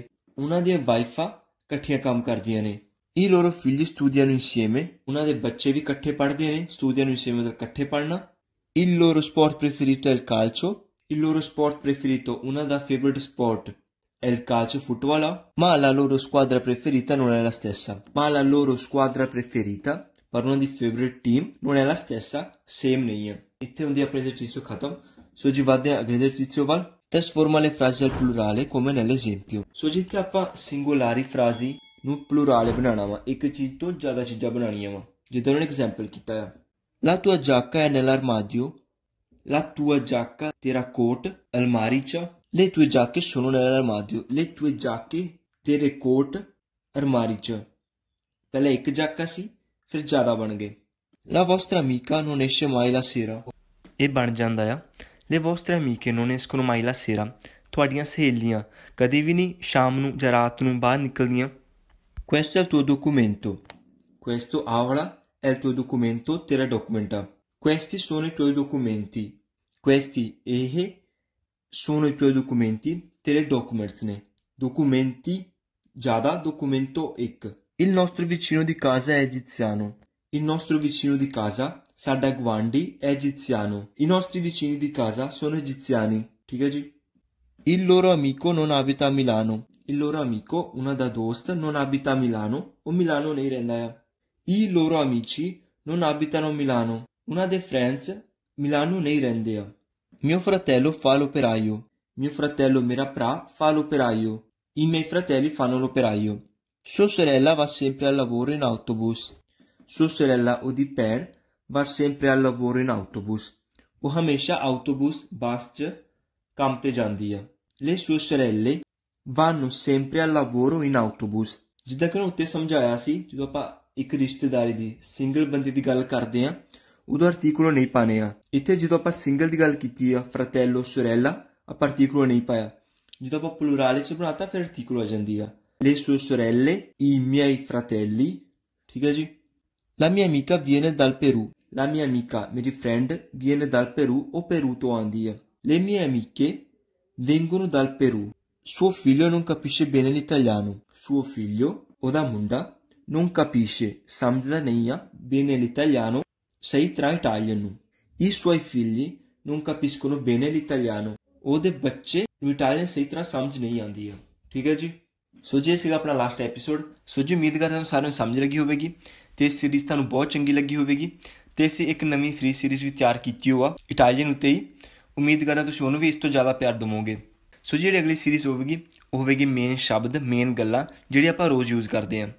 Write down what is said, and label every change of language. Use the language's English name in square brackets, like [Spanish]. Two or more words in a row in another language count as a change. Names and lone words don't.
[Punjabi] ਉਹਨਾਂ ਦੀਆਂ ਵਾਈਫਾਂ ਇਕੱਠੀਆਂ ਕੰਮ ਕਰਦੀਆਂ ਨੇ। [Italian] I loro figli studiano insieme. [Punjabi] ਉਹਨਾਂ ਦੇ ਬੱਚੇ ਵੀ ਇਕੱਠੇ ਪੜ੍ਹਦੇ ਨੇ। [Italian] Studiano insieme [Punjabi] ਮਤਲਬ ਇਕੱਠੇ ਪੜ੍ਹਨਾ। [Italian] Il loro sport preferito è il calcio. Il loro sport preferito, [Punjabi] ਉਹਨਾਂ ਦਾ [English] favorite sport [Italian] è il calcio, football, ma la loro squadra preferita non è la stessa. Ma la loro squadra preferita, per una di [English] favorite team, [Italian] non è la stessa, [Punjabi] same ਨਹੀਂ ਹੈ। ਇੱਥੇ ਹੁੰਦੀ ਆਪਣੀ esercizio ਖਤਮ। ਸੋ ਜੀ ਵਧਦੇ ਹਾਂ ਅਗਲੇ esercizio ਵੱਲ। [Italian] Trasforma le frasi al plurale come nell'esempio. [Punjabi] ਸੋ ਜਿੱਥੇ ਆਪਾਂ ਸਿੰਗੂਲਾਰੀ ਫਰਾਜ਼ੀ ਨੂੰ ਪਲੂਰਾਲੇ ਬਣਾਉਣਾ ਵਾ, ਇੱਕ ਚੀਜ਼ ਤੋਂ ਜ਼ਿਆਦਾ ਚੀਜ਼ਾਂ ਬਣਾਉਣੀਆਂ ਵਾ, ਜਿੱਦਾਂ ਉਹਨਾਂ ਨੇ ਐਗਜ਼ਾਮਪਲ ਕੀਤਾ ਆ। [Italian] La tua giacca è nell'armadio. La tua giacca, [Punjabi] ਤੇਰਾ ਕੋਟ ਅਲਮਾਰੀ 'ਚ। [Italian] Le tue giacche sono nell'armadio. Le tue giacche, [Punjabi] ਤੇਰੇ ਕੋਟ ਅਲਮਾਰੀ 'ਚ। ਪਹਿਲਾਂ ਇੱਕ ਜਾਕਾ ਸੀ, ਫਿਰ ਜ਼ਿਆਦਾ ਬਣ ਗਏ। [Italian] La vostra amica non esce mai la sera. [Punjabi] ਇਹ ਬਣ ਜਾਂਦਾ ਆ [Italian] Le vostre amiche non escono mai la sera. [Punjabi] ਤੁਹਾਡੀਆਂ ਸਹੇਲੀਆਂ ਕਦੀ ਵੀ ਨਹੀਂ ਸ਼ਾਮ ਨੂੰ ਜਾਂ ਰਾਤ ਨੂੰ ਬਾਹਰ ਨਿਕਲਦੀਆਂ। [Italian] Questo è il tuo documento. Questo aula è il tuo documento, [Punjabi] ਤੇਰਾ ਡਾਕੂਮੈਂਟ ਆ। [Italian] Questi sono i tuoi documenti. Questi ਇਹ sono i tuoi documenti, [Punjabi] ਤੇਰੇ documents ਨੇ। [Italian] Documenti ਜ਼ਿਆਦਾ, documento ਇੱਕ। Il nostro vicino di casa è egiziano. Il nostro vicino di casa, [Punjabi] ਸਾਡਾ ਗੁਆਂਢੀ [Italian] è egiziano. I nostri vicini di casa sono egiziani. [Punjabi] ਠੀਕ ਹੈ ਜੀ। [Italian] Il loro amico non abita a Milano. Il loro amico, [Punjabi] ਉਹਨਾਂ ਦਾ ਦੋਸਤ, [Italian] non abita a Milano, [Punjabi] ਉਹ ਮਿਲਾਨੋ ਨਹੀਂ ਰਹਿੰਦਾ ਆ। [Italian] I loro amici non abitano a Milano. [Punjabi] ਉਹਨਾਂ ਦੇ friends ਮਿਲਾਨੋ ਨਹੀਂ ਰਹਿੰਦੇ ਆ। [Italian] Mio fratello fa l'operaio. Mio fratello, [Punjabi] ਮੇਰਾ ਭਰਾ, [Italian] fa l'operaio. I miei fratelli fanno l'operaio. Sua sorella va sempre al lavoro in autobus. Sua sorella, [Punjabi] ਉਹਦੀ ਭੈਣ, [Italian] va sempre al lavoro in autobus. [Punjabi] ਉਹ ਹਮੇਸ਼ਾ ਆਊਟੋਬੂਸ ਬੱਸ 'ਚ ਕੰਮ ਤੇ ਜਾਂਦੀ ਆ। [Italian] Le sue sorelle vanno sempre al lavoro in autobus. [Punjabi] ਜਿੱਦਾਂ ਕਿ ਉੱਤੇ ਸਮਝਾਇਆ ਸੀ, ਜਦੋਂ ਆਪਾਂ ਇੱਕ ਰਿਸ਼ਤੇਦਾਰੀ ਦੀ ਸਿੰਗਲ ਬੰਦੇ ਦੀ ਗੱਲ ਕਰਦੇ ਆ ਉਦੋਂ ਆਰਟੀਕੂਲੋ ਨਹੀਂ ਪਾਣੇ ਆ। ਇੱਥੇ ਜਦੋਂ ਆਪਾਂ ਸਿੰਗਲ ਦੀ ਗੱਲ ਕੀਤੀ ਆ [Italian] fratello sorella, [Punjabi] ਆਪਾਂ ਆਰਟੀਕੂਲੋ ਨਹੀਂ ਪਾਇਆ। ਜਦੋਂ ਆਪਾਂ ਪਲੂਰਾਲੇ 'ਚ ਬਣਾਤਾ ਫਿਰ ਆਰਟੀਕੂਲੋ ਆ ਜਾਂਦੀ ਆ। [Italian] Le sue sorelle, i miei fratelli, [Punjabi] ਠੀਕ ਹੈ ਜੀ। [Italian] La mia amica viene dal Perù. La mia amica, ਮੇਰੀ friend, viene dal Perù, [Punjabi] ਉਹ Perù ਤੋਂ ਆਉਂਦੀ ਆ। [Italian] Le mie amiche vengono dal Perù. Suo figlio non capisce bene l'italiano. Suo figlio, [Punjabi] ਉਹਦਾ ਮੁੰਡਾ, [Italian] non capisce, [Punjabi] ਸਮਝਦਾ ਨਹੀਂ ਆ, [Italian] bene l'italiano, [Punjabi] ਸਹੀ ਤਰ੍ਹਾਂ ਇਟਾਲੀਅਨ ਨੂੰ। [Italian] I suoi figli non capiscono bene l'italiano. [Punjabi] ਉਹਦੇ ਬੱਚੇ ਨੂੰ ਇਟਾਲੀਅਨ ਸਹੀ ਤਰ੍ਹਾਂ ਸਮਝ ਨਹੀਂ ਆਉਂਦੀ ਆ। ਠੀਕ ਹੈ ਜੀ। ਸੋ ਜੀ ਇਹ ਸੀਗਾ ਆਪਣਾ ਲਾਸਟ ਐਪੀਸੋਡ। ਸੋ ਜੀ ਉਮੀਦ ਕਰਦਾ ਤੁਹਾਨੂੰ ਸਾਰਿਆਂ ਨੂੰ ਸਮਝ ਲੱਗੀ ਹੋਵੇਗੀ ਅਤੇ ਇਹ ਸੀਰੀਜ਼ ਤੁਹਾਨੂੰ ਬਹੁਤ ਚੰਗੀ ਲੱਗੀ ਹੋਵੇਗੀ। ਅਤੇ ਅਸੀਂ ਇੱਕ ਨਵੀਂ ਫ੍ਰੀ ਸੀਰੀਜ਼ ਵੀ ਤਿਆਰ ਕੀਤੀ ਹੋ ਆ ਇਟਾਲੀਅਨ ਉੱਤੇ ਹੀ। ਉਮੀਦ ਕਰਦਾ ਤੁਸੀਂ ਉਹਨੂੰ ਵੀ ਇਸ ਤੋਂ ਜ਼ਿਆਦਾ ਪਿਆਰ ਦੇਵੋਗੇ। ਸੋ ਜਿਹੜੀ ਅਗਲੀ ਸੀਰੀਜ਼ ਹੋਵੇਗੀ ਉਹ ਹੋਵੇਗੀ ਮੇਨ ਸ਼ਬਦ, ਮੇਨ ਗੱਲਾਂ ਜਿਹੜੀਆਂ ਆਪਾਂ ਰੋਜ਼ ਯੂਜ਼ ਕਰਦੇ ਹਾਂ।